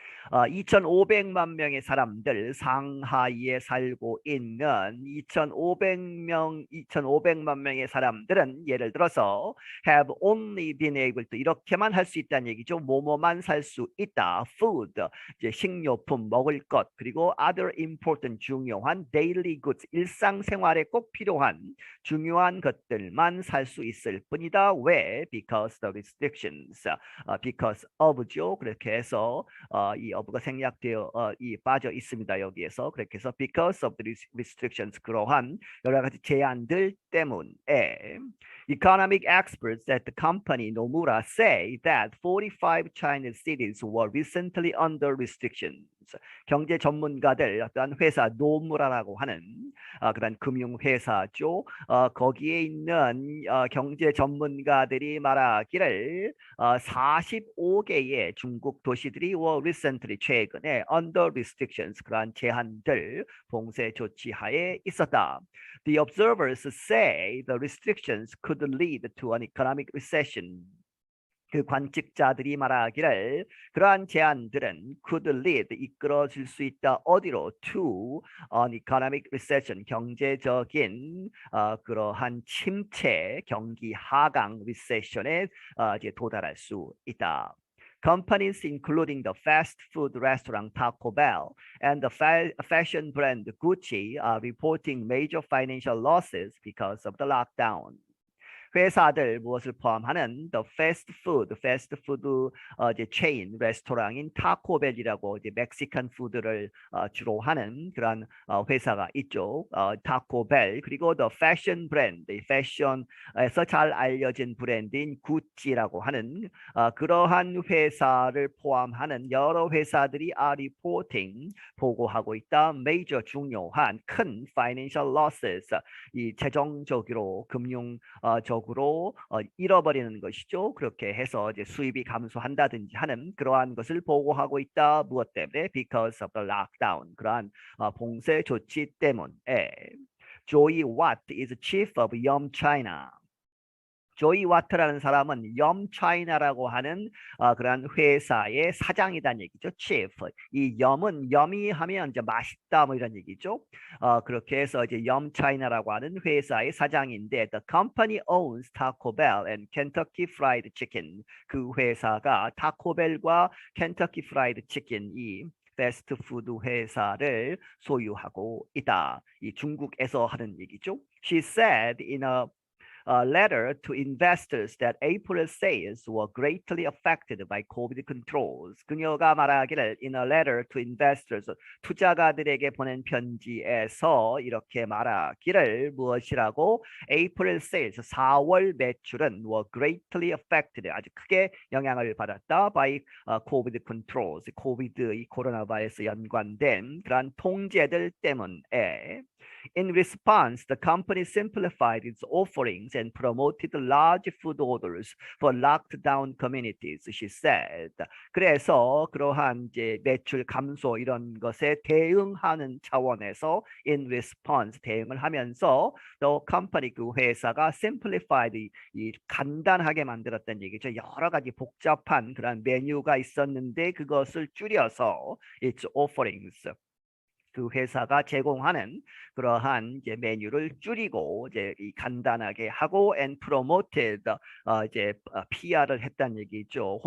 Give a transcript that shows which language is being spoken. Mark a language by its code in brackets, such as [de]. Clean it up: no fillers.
[ko] 2,500만 명의 사람들 상하이에 살고 있는 2,500만 명의 사람들은 예를 들어서 [en] have only been able to [ko] 이렇게만 할 수 있다는 얘기죠. 뭐뭐만 살 수 있다. food 이제 식료품 먹을 것 그리고 [en] other important [ko] 중요한 [en] daily goods [ko] 일상생활에 꼭 필요한 중요한 것들만 살 수 있을 뿐이다. [en] 왜? Because the restrictions. because of죠. [ko] 그렇게 해서 이 of가 생략되어 이 빠져 있습니다. 여기에서 그렇게 해서 [en] because of the restrictions [ko] 그러한 여러 가지 제한들 때문에 [en] economic experts at the company Nomura say that 45 Chinese cities were recently under restrictions. [ko] 경제 전문가들 어떤 회사 노무라라고 하는 그런 금융회사죠. 거기에 있는 경제 전문가들이 말하기를 45개의 중국 도시들이 recently 최근에 [en] under restrictions [ko] 그러한 제한들 봉쇄 조치하에 있었다. [en] The observers say the restrictions could lead to an economic recession. [ko] 그 관측자들이 말하기를 그러한 제안들은 [en] could lead [ko] 이끌어질 수 있다 어디로 [en] to an economic recession [ko] 경제적인 그러한 침체 경기 하강 recession에 이제 도달할 수 있다. [en] Companies including the fast food restaurant Taco Bell and the fashion brand Gucci are reporting major financial losses because of the lockdown. [ko] 회사들 무엇을 포함하는 the 패스트푸드 이제 체인 레스토랑인 타코벨이라고 이제 멕시칸 푸드를 주로 하는 그런 회사가 있죠. 타코벨 그리고 [en] the fashion [ko] 브랜드 패션에서 잘 알려진 브랜드인 구찌라고 하는 그러한 회사를 포함하는 여러 회사들이 reporting 보고하고 있다. major 중요한 큰 [en] financial losses [ko] 이 재정적으로 적으로 잃어버리는 것이죠. 그렇게 해서 이제 수입이 감소한다든지 하는 그러한 것을 보고하고 있다. 무엇 때문에? [en] Because of the lockdown. [ko] 그러한 봉쇄 조치 때문에. [en] Joey Watt is chief of Yum China. [ko] 조이 와트라는 사람은 염 차이나라고 하는 그러한 회사의 사장이란 얘기죠. [en] chief. [ko] 이 염은 염이 하면 이제 맛있다 뭐 이런 얘기죠. 그렇게 해서 이제 염 차이나라고 하는 회사의 사장인데 [en] the company owns Taco Bell and Kentucky Fried Chicken. [ko] 그 회사가 타코벨과 켄터키 프라이드 치킨 이 패스트푸드 회사를 소유하고 있다. 이 중국에서 하는 얘기죠. [en] She said in a letter to investors that April sales were greatly affected by COVID controls. [ko] 그녀가 말하기를 [en] in a letter to investors [ko] 투자가들에게 보낸 편지에서 이렇게 말하기를 무엇이라고 [en] April sales [ko] 4월 매출은 [en] were greatly affected [ko] 아주 크게 영향을 받았다 [en] by COVID controls [ko] 코비드 이 코로나 바이러스 연관된 그러한 통제들 때문에 [en] In response, the company simplified its offerings and promoted large food orders for locked down communities, she said. [ko] 그래서 그러한 이제 매출 감소 이런 것에 대응하는 차원에서 [en] in response [ko] 대응을 하면서 [en] the company [ko] 그 회사가 [en] simplified [ko] 이 간단하게 만들었다는 얘기죠. 여러 가지 복잡한 그런 메뉴가 있었는데 그것을 줄여서 [en] its offerings [ko] 그 회사가 제공하는 그러한 이제 메뉴를 줄이고 이제 간단하게 하고 [en] and promoted [ko] 이제 PR을 했다는 얘기죠.